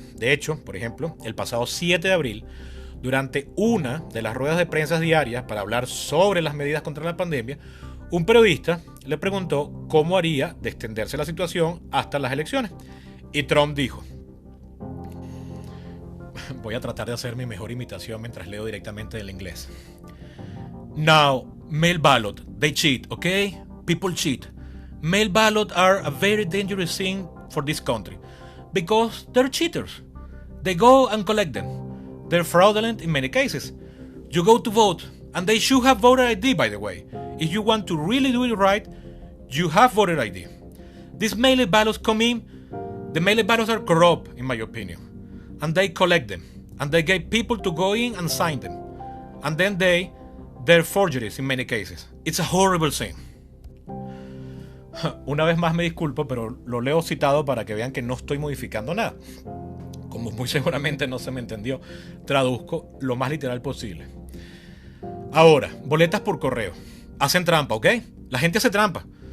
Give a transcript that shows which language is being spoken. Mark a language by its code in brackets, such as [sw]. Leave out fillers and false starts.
[es] De hecho, por ejemplo, el pasado 7 de abril, durante una de las ruedas de prensa diarias para hablar sobre las medidas contra la pandemia, un periodista le preguntó cómo haría de extenderse la situación hasta las elecciones. Y Trump dijo: voy a tratar de hacer mi mejor imitación mientras leo directamente del inglés. Now, [en] Mail ballot, they cheat, okay? People cheat. Mail ballot are a very dangerous thing for this country because they're cheaters. They go and collect them. They're fraudulent in many cases. You go to vote, and they should have voter ID, by the way. If you want to really do it right, you have voter ID. These mail ballots come in. The mail ballots are corrupt, in my opinion, and they collect them, and they get people to go in and sign them, and then they're forgeries in many cases. It's a horrible thing. [es] Una vez más me disculpo, pero lo leo citado para que vean que no estoy modificando nada. Como muy seguramente no se me entendió, traduzco lo más literal posible. Ahora, boletas por correo. Hacen trampa, ¿ok? La gente hace trampa.